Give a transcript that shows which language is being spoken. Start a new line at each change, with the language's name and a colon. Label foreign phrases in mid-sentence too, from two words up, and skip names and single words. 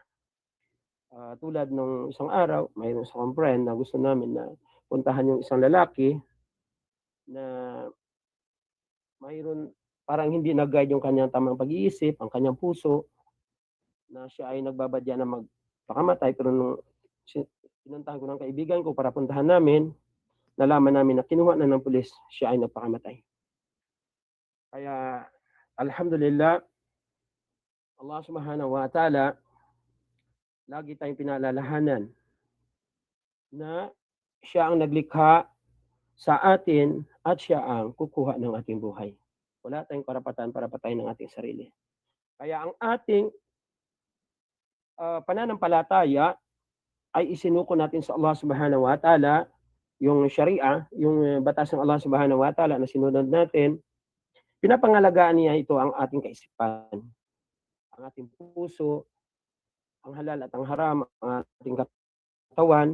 Filipino: Tulad nung isang araw, mayroon sa friend na gusto namin na puntahan yung isang lalaki na mayroon parang hindi nag-guide yung kanyang tamang pag-iisip, ang kanyang puso, na siya ay nagbabadya na magpakamatay. Pero nung pinuntahan ko ng kaibigan ko para puntahan namin, nalaman namin na kinuha na ng pulis, siya ay nagpakamatay. Kaya alhamdulillah, Allah
Arabic: سبحانه وتعالى,
Filipino: lagi tayong pinaalalahanan na siya ang naglikha sa atin at siya ang kukuha ng ating buhay. Wala tayong karapatan para patayin ng ating sarili. Kaya ang ating pananampalataya ay isinuko natin sa Allah
Arabic: سبحانه وتعالى,
Filipino: yung Sharia, yung batas ng Allah
Arabic: سبحانه وتعالى
Filipino: na sinunod natin, pinapangalagaan niya ito ang ating kaisipan, ang ating puso, ang halal at ang haram, ang ating katawan.